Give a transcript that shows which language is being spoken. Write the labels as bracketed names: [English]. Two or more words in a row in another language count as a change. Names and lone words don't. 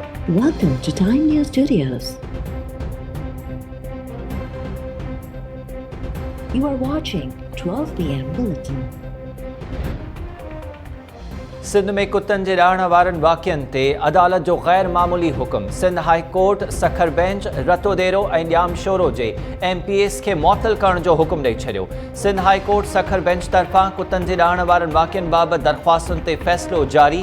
[English] Welcome to Time News Studios. You are watching 12 p.m. Bulletin. [Sindhi] सिंध में कुतनि जे ॾाहण वारनि वाक़िअनि ते अदालत जो ग़ैर मामूली हुकुम। सिंध हाई कोर्ट सखर बेंच रतोदेरो ऐं ॼाम शोरो जे MPS खे मुअतल करण जो हुकुम ॾेई छॾियो। सिंध हाई कोर्ट सखर बेंच तरफ़ां कुतनि जे ॾाहण वारनि वाक़िअनि बाबति दरख़्वास्तुनि ते फ़ैसिलो जारी।